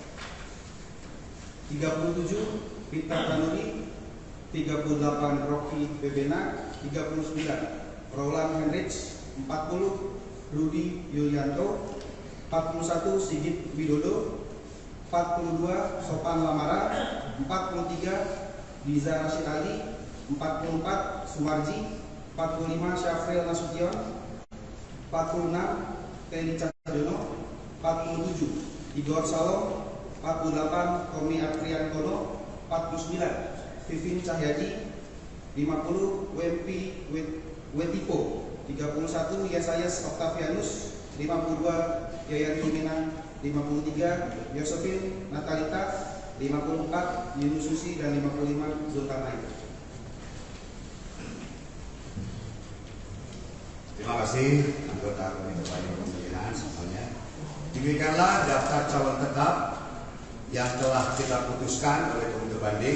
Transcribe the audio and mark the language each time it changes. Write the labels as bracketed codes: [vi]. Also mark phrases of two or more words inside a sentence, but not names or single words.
[id] 37 Pita Kanuri, 38 Rocky Bebena, 39 Roland Hendrich, 40 Rudi Yulianto, 41 Sigit Widodo, 42 Sopan Lamara, 43 Diza Rashid Ali, 44 Sumarji, 45 Syafril Nasution, 46 Teni Cahyono, 47 Igor Salom, 48 Tommy Apriantono, 49 Vivin Cahyadi, 50 Wempi Wetipo, 31 Yesayas Octavianus, 52 Yayan Tuminang, 53 Yosefin Natalita, 54 Yunus Susi, dan 55 Zulkarnain. Terima kasih anggota Komite Banding Pemilihan semuanya. Demikianlah daftar calon tetap yang telah kita putuskan oleh Komite Banding.